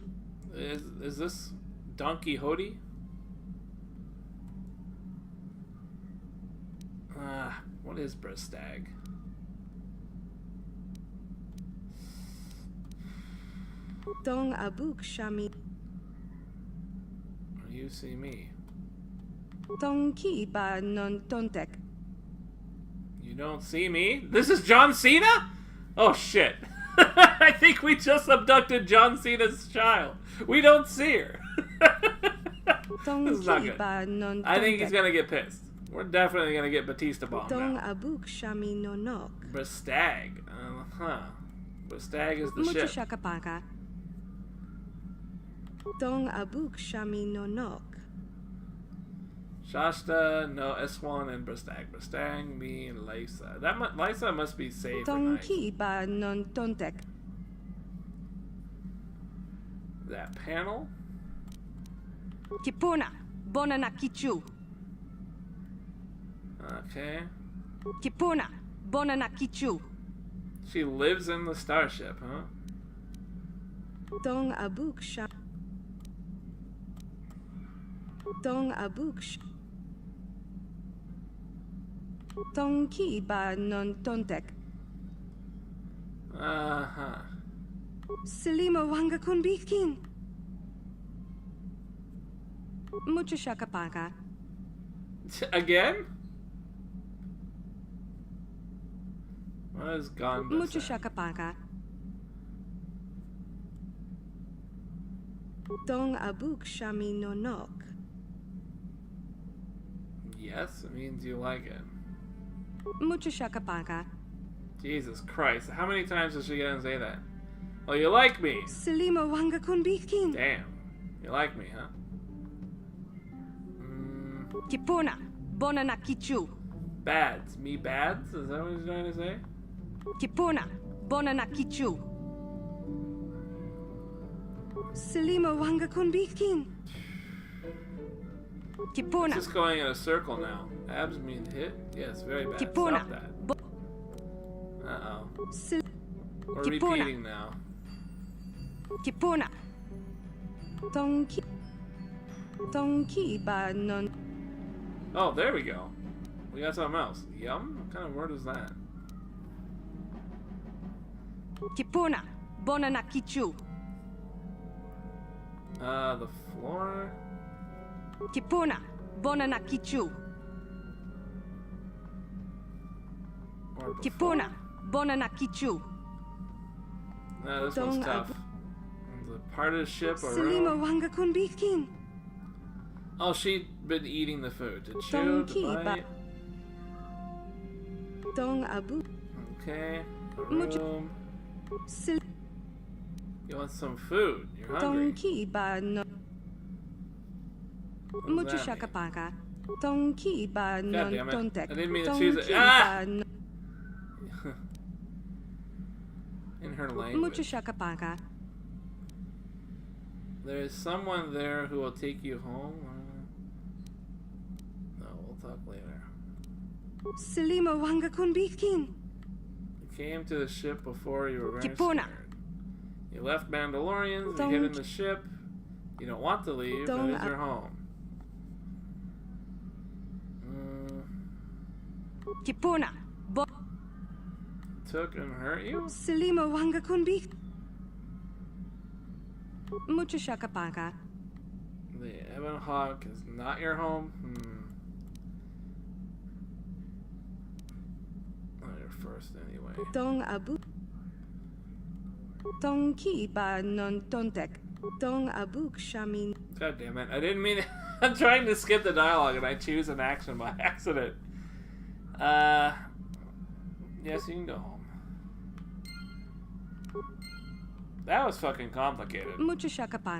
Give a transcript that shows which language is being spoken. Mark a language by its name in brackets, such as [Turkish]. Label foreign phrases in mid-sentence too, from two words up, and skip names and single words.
[English] Is this Don Quixote? What is Bristag? Dong Abuk Shami. You see me. Donkey ba non tontek. You don't see me? This is John Cena? Oh shit. I think we just abducted John Cena's child. We don't see her. This is not good. I think he's gonna get pissed. We're definitely gonna get Batista bombed Dong now. Abuk Shami no nok. Bristag. Bristag is the ship. Muchashakapaka. Dong Abuk Shami no nok. Shasta, no, S1 and Bristag. Bristag, me, and Lysa. Lysa must be safe for nice. Donkey ba non tontek. That panel? Kipuna, Bonana Kichu. Okay. Kipuna, Bonana Kichu. She lives in the starship, huh? Dong Abuk Sham. Dong Abuk Sham. Donkey ba non tontek. Uh-huh. Selima Wanga Kunbikin. Muchashakapaka. Again? What is gone? Muchashakapaka. Dong Abuk Shami no nok. Yes, it means you like it. Mucho shakapaka. Jesus Christ. How many times is she gonna say that? Oh, you like me? Selima wanga kunbikin. Damn. You like me, huh? Kipuna. Bona na kichu. Bads. Me bads? Is that what he's trying to say? Kipuna. Bona na kichu. Selima wanga kunbikin. Kipuna. It's just going in a circle now. Abs mean hit? Yes, very bad. Kipuna. Stop that. Uh-oh. We're Kipuna. repeating now. Kipuna. Tonki. Tonki ba non. Oh, there we go. We got something else. Yum? What kind of word is that? Kipuna. Bona na kichu. The floor. Kipuna. Bona na kichu. Kipuna. Bona na kichu. This one's tough. The part of the ship or Selima wanga kunbikin. Oh, she'd been eating the food. To chew, to bite. Dong abu. Okay. A room. You want some food? You're hungry. Tonki ba no. Mucho shakapaka. Tonki ba non tontek. I didn't mean to choose it. Ah! In her language. Mucho shakapaka. There is someone there who will take you home. No, we'll talk later. Selima wanga kunbikin. You came to the ship before you were very Kipuna. scared. You left Mandalorians, you hid in the ship. You don't want to leave, but it's your home. Kipuna. Took and hurt you? Selima wanga kunbik. Mucho shakapaka. The Ebon Hawk is not your home? Not your first anyway. Dong abu. Dong ki ba non tontek. Dong abuk shamin. God damn it. I didn't mean it. I'm trying to skip the dialogue and I choose an action by accident. Yes, you can go home. That was fucking complicated. Mucho shakapak.